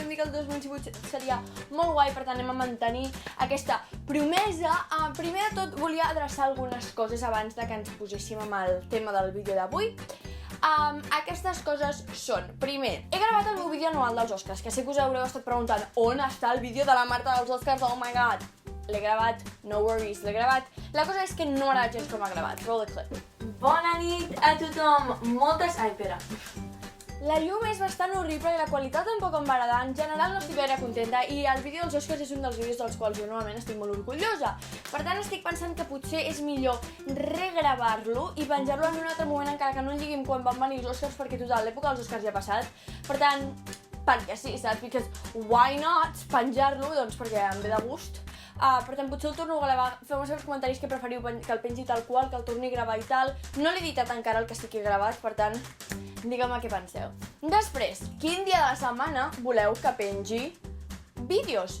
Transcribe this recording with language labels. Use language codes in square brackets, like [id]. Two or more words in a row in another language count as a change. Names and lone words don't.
[ca] Vam dir que el 2018 seria molt guai, per tant anem a mantenir aquesta promesa. Primer de tot volia adreçar algunes coses abans de que ens poséssim amb el tema del vídeo d'avui. Aquestes coses són, primer, he gravat el meu vídeo anual dels Oscars, que sé que us haureu estat preguntant on està el vídeo de la Marta dels Oscars, [en] oh my god. [ca] L'he gravat, [en] no worries, [ca] l'he gravat. La cosa és que no m'agrada gens com ha gravat. [en] Roll the clip. [ca] Bona nit a tothom. Ai, espera. La llum és bastant horrible i la qualitat tampoc em va agradar. En general no estic gaire contenta i el vídeo dels Oscars és un dels vídeos dels quals jo normalment estic molt orgullosa. Per tant, estic pensant que potser és millor regravar-lo i penjar-lo en un altre moment, encara que no en diguin quan van venir els Oscars, perquè total, l'època dels Oscars ja ha passat. Per tant, perquè sí, saps? [en] Because why not penjar-lo? [ca] Doncs perquè em ve de gust. Per tant, potser el torno a gravar. Feu-me saber els comentaris que preferiu que el pengi tal qual, que el torni a gravar i tal. No l'he editat encara el que sí que he gravat, per tant, digueu-me què penseu. Després, quin dia de la setmana voleu que pengi vídeos?